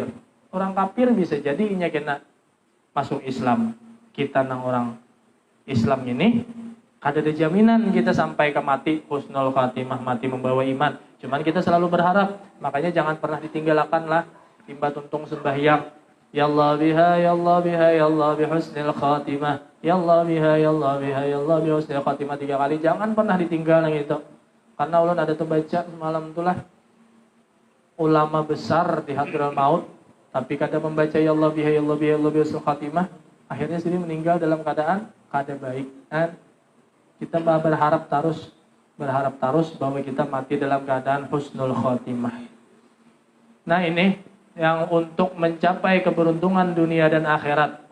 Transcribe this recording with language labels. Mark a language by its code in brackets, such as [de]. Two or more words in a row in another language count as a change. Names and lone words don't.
[bjn] Orang kafir bisa jadi inya kena masuk Islam. Kita nang orang Islam ini ada jaminan kita sampai ke mati [ar] حسن الخاتمة, [bjn] mati membawa iman. Cuman kita selalu berharap, makanya jangan pernah ditinggalkan lah timba tuntung sembahyang. [ar] يا الله بها يا الله بها يا الله بحسن الخاتمة. يا الله بها يا الله بها يا الله بحسن الخاتمة 3 kali. [id] Jangan pernah ditinggal gitu. [bjn] Karena ulun ada tuh baca semalam itulah ulama besar di Hadratul Maut, tapi kada membaca [ar] يا الله بها يا الله بها يا الله بحسن الخاتمة. [id] Akhirnya sendiri meninggal dalam keadaan baik. Dan kita berharap terus bahwa kita mati dalam keadaan [ar] حسن الخاتمة. [id] Nah ini yang untuk mencapai keberuntungan dunia dan akhirat.